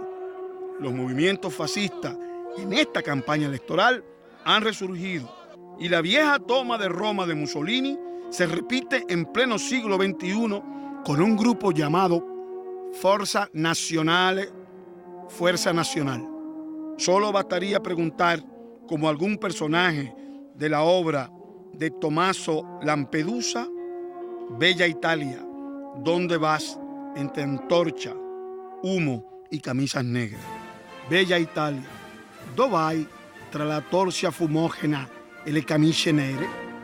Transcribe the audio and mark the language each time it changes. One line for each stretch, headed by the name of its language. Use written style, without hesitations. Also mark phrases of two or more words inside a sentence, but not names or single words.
Spanish: Los movimientos fascistas en esta campaña electoral han resurgido y la vieja toma de Roma de Mussolini se repite en pleno siglo XXI con un grupo llamado Forza Nazionale, Fuerza Nacional. Solo bastaría preguntar, como algún personaje de la obra de Tommaso Lampedusa, Bella Italia, ¿dónde vas? Entre antorcha, humo y camisas negras.
Italian: Bella Italia, dove vai tra la torcia fumogena e le camicie nere?